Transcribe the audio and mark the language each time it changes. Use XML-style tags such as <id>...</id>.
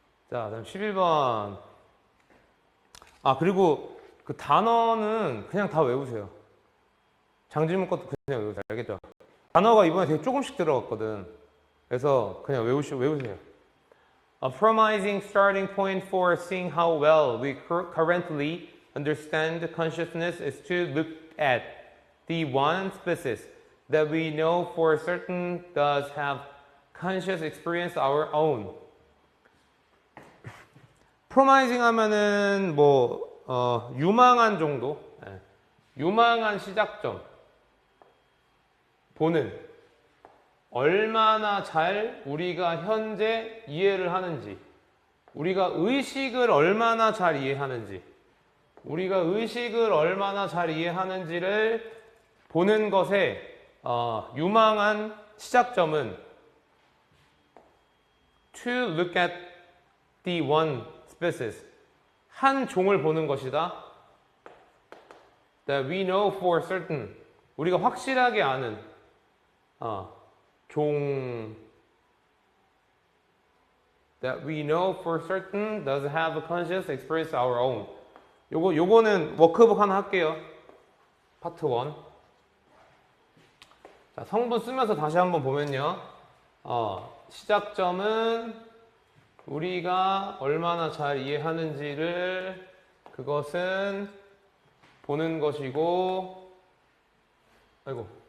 <ko>자, 다음 11번. 그리고 그 단어는 그냥 다 외우세요. 장질문 것도 그냥 외우세요. 알겠죠? 단어가 이번에 되게 조금씩 들어갔거든. 그래서 그냥 외우세요.</ko> <en>A promising starting point for seeing how well we currently understand consciousness is to look at the one species that we know for certain does have conscious experience our own.</en> <ko>promising 하면은 유망한 정도, 유망한 시작점, 보는, 얼마나 잘 우리가 현재 이해를 하는지, 우리가 의식을 얼마나 잘 이해하는지, 우리가 의식을 얼마나 잘 이해하는지를 보는 것의 유망한 시작점은</ko> <en>to look at the one species,</en> <ko>한 종을 보는 것이다.</ko> <en>That we know for certain,</en> <ko>우리가 확실하게 아는 종</ko> <en>that we know for certain does have a conscious experience our own.</en> <ko>요거는 워크북 하나 할게요. 파트 1. 자, 성분 쓰면서 다시 한번 보면요. 시작점은 우리가 얼마나 잘 이해하는지를 그것은 보는 것이고, 아이고.</ko>